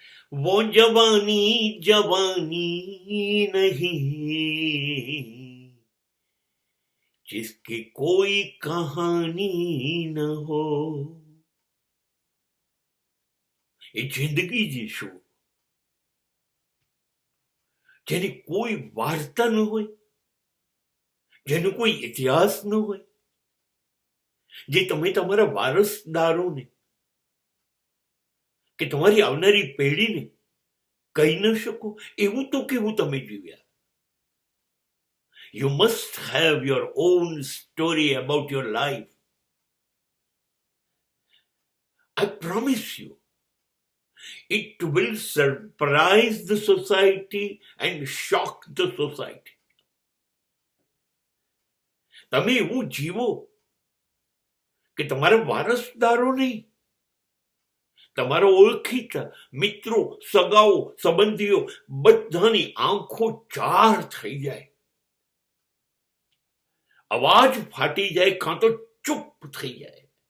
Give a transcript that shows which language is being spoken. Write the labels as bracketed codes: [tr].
[hi] वो जवानी जवानी नहीं जिसकी कोई कहानी न हो. [gu] એ જિંદગી જીશું જેની કોઈ વાર્તા ન હોય, જેનો કોઈ ઇતિહાસ ન હોય, જે તમે તમારા વારસદારોને કે તમારી આવનારી પેઢીને કહી ન શકો, એવું તો કેવું તમે જીવ્યા. [en] You must have your own story about your life. I promise you, it will surprise the society and shock the society. [gu] તમે એવું જીવો કે તમારા વારસદારો નહીં, તમારા ઓળખીતા મિત્રો, સગાઓ, સંબંધીઓ બધાની આંખો ચાર થઈ જાય, અવાજ ફાટી જાય, કાં તો ચૂપ થઈ જાય.